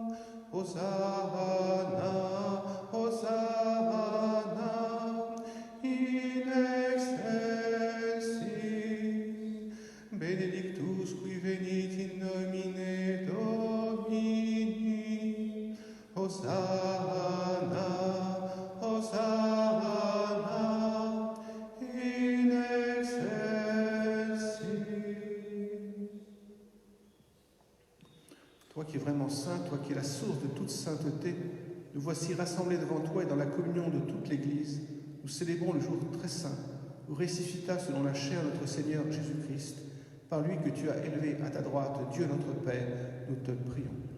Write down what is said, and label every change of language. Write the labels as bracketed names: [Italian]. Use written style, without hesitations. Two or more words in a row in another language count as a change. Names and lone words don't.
[Latin] Hosanna, Hosanna, in excelsis, benedictus qui venit in nomine Domini, Hosanna, Hosanna, in excelsis. [French] Toi qui es vraiment saint, toi qui es la source de toute sainteté, nous voici rassemblés devant toi et dans la communion de toute l'Église. Nous célébrons le jour très saint où ressuscita selon la chair notre Seigneur Jésus-Christ. Par lui que tu as élevé à ta droite, Dieu notre Père, nous te prions.